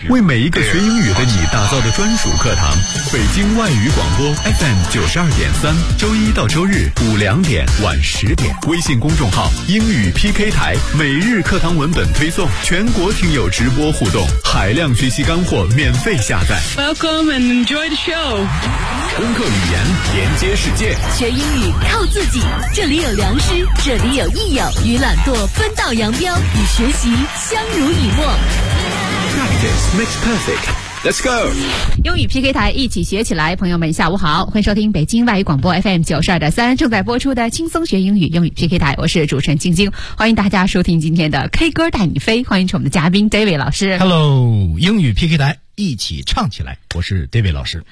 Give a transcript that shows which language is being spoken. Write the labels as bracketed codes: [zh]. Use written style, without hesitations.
[zh] 为每一个学英语的你打造的专属课堂，北京外语广播 FM 92.3，周一到周日2点晚10点，微信公众号英语 PK 台，每日课堂文本推送，全国听友直播互动，海量学习干货免费下载。 [en] Welcome and enjoy the show。 [zh] 攻克语言，连接世界，学英语靠自己。这里有良师，这里有益友，与懒惰分道扬镳，与学习相濡以沫。 [en] Practice makes perfect. Let's go! [zh] 英语 PK 台一起学起来，朋友们下午好，欢迎收听北京外语广播 FM 92.3正在播出的轻松学英语英语 PK 台，我是主持人晶晶，欢迎大家收听今天的 K 歌带你飞，欢迎我们的嘉宾 David 老师。 Hello, 英语 PK 台一起唱起来，我是 David 老师。